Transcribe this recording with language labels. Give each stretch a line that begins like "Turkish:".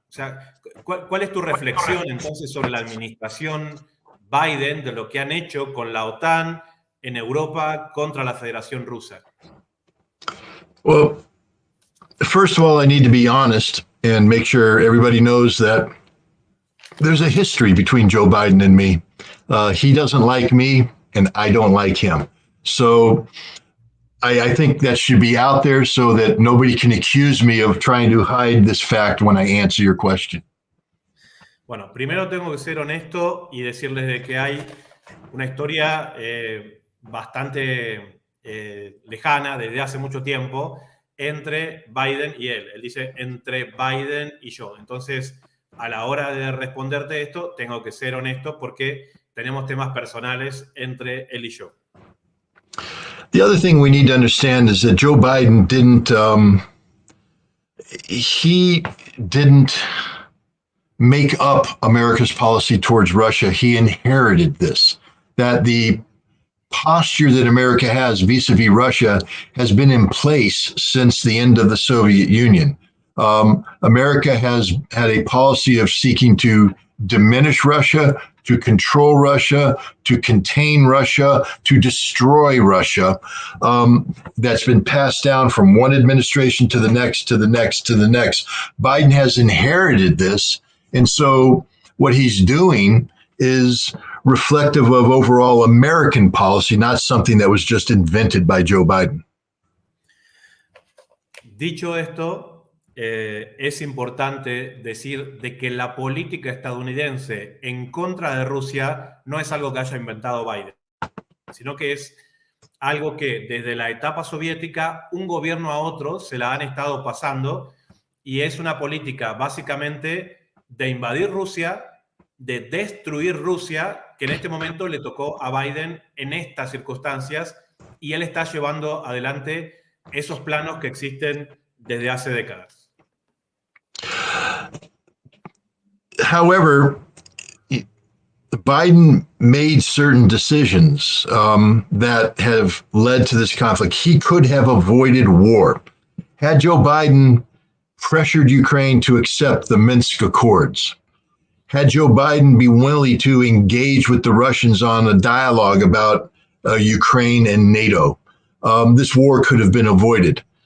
Spanish: O sea, ¿cuál es tu reflexión entonces sobre la administración Biden de lo que han hecho con la OTAN en Europa contra la Federación Rusa?
English: Well, first of all, I need to be honest and make sure everybody knows that there's a history between Joe Biden and me. He doesn't like me, and I don't like him. So I think that should be out there so that nobody can accuse me of trying to hide this fact when I answer your question.
Spanish: Bueno, primero tengo que ser honesto y decirles de que hay una historia bastante lejana, desde hace mucho tiempo, entre Biden y él. Él dice entre Biden y yo. Entonces, a la hora de responderte esto, tengo que ser honesto porque tenemos temas personales entre él y yo.
English: The other thing we need to understand is that Joe Biden didn't make up America's policy towards Russia. He inherited this, that the posture that America has vis-a-vis Russia has been in place since the end of the Soviet Union. America has had a policy of seeking to diminish Russia, to control Russia, to contain Russia, to destroy Russia. That's been passed down from one administration to the next, to the next, to the next. Biden has inherited this. And so what he's doing is reflective of overall American policy, not something that was just invented by Joe Biden.
Spanish: Dicho esto, es importante decir de que la política estadounidense en contra de Rusia no es algo que haya inventado Biden, sino que es algo que desde la etapa soviética un gobierno a otro se la han estado pasando y es una política básicamente de invadir Rusia, de destruir Rusia, que en este momento le tocó a Biden en estas circunstancias y él está llevando adelante esos planos que existen desde hace décadas.
English: However, Biden made certain decisions that have led to this conflict. He could have avoided war. Had Joe Biden pressured Ukraine to accept the Minsk Accords, had Joe Biden be willing to engage with the Russians on a dialogue about Ukraine and NATO, this war could have been avoided.